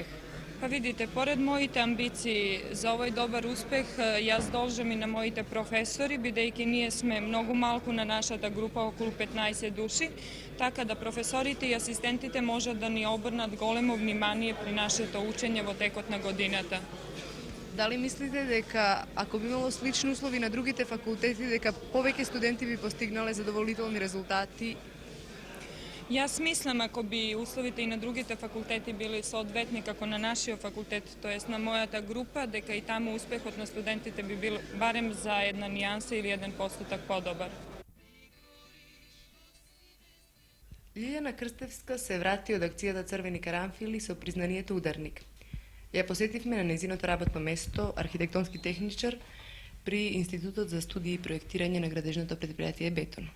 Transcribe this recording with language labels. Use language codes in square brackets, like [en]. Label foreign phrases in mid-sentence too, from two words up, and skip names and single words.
[mk] Па видите, поред моите амбиции за овој добар успех, јас должам и на моите професори, бидејќи ние сме многу малку на нашата група, околу 15 души, така да професорите и асистентите можат да ни обрнат големо внимание при нашето учење во текот на годината. Дали мислите дека ако би имало слични услови на другите факултети, дека повеќе студенти би постигнале задоволителни резултати Јас мислам, ако би условите и на другите факултети биле соодветни како на нашиот факултет, то јест на мојата група, дека и таму успехот на студентите би бил барем за една нијанса или 1% подобар. Лилјана Крстевска се врати од акцијата Црвени карамфили со признанието ударник. Ја посетивме на незиното работно место, архитектонски техничар, при Институтот за студии и проектирање на градежното предпријатие Бетон.